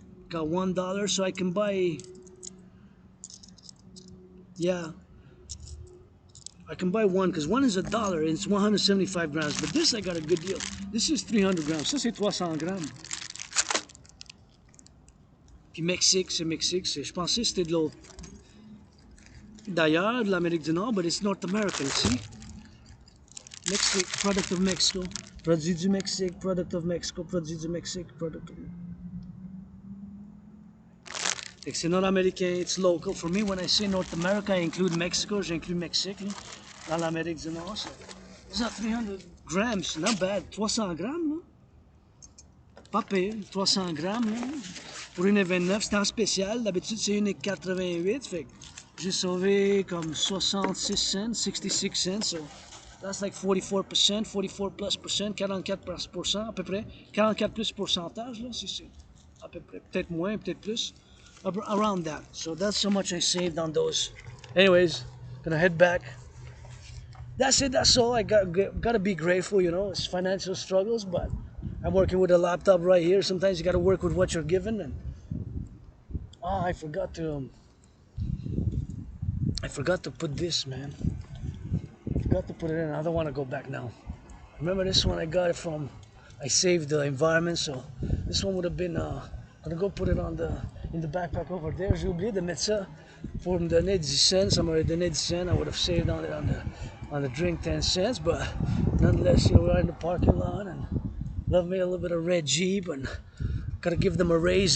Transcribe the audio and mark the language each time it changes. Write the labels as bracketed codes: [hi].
[en] Got $1, so I can buy. Yeah. I can buy one because one is $1 and it's 175 grams. But this I got a good deal. This is 300 grams. [fr] Ça c'est 300 grammes. Puis Mexique, c'est Mexique. Je pensais que c'était de l'autre. D'ailleurs, de l'Amérique du Nord, [en] but it's North American, see? Mexique, product of Mexico. [fr] Produit du Mexique, [en] product of Mexico, [fr] produit du Mexique, [en] product of Mexico. [fr] C'est nord-américain, [en] it's local. For me, when I say North America, I include Mexico, [fr] j'inclus Mexique, là, dans l'Amérique du Nord. [en] So, it's not 300 grams, not bad. [fr] 300 grammes, là. Pas pire, 300 grammes, là. Pour 1,29, c'est en spécial. D'habitude, c'est 1,88. Fait que j'ai sauvé comme 66 cents, 66 cents. [en] So that's like 44%, 44 plus percent, [fr] 44% à peu près. 44 plus pourcentage, là, si c'est à peu près. Peut-être moins, peut-être plus. [en] Around that. So that's how much I saved on those. Anyways, gonna head back. That's it, that's all. I gotta be grateful, you know. It's financial struggles, but I'm working with a laptop right here. Sometimes you gotta work with what you're given. And oh, I forgot to put this, man. I forgot to put it in. I don't want to go back now. Remember this one? I got it from. I saved the environment, so this one would have been. Gonna go put it in the backpack over there. [fr] J'ai oublié de mettre ça pour me donner 10 cents. Ça m'aurait donné 10 cents. [en] I would have saved on the drink 10 cents, but nonetheless, you know, we're in the parking lot and love me a little bit of red Jeep and gotta give them a raise.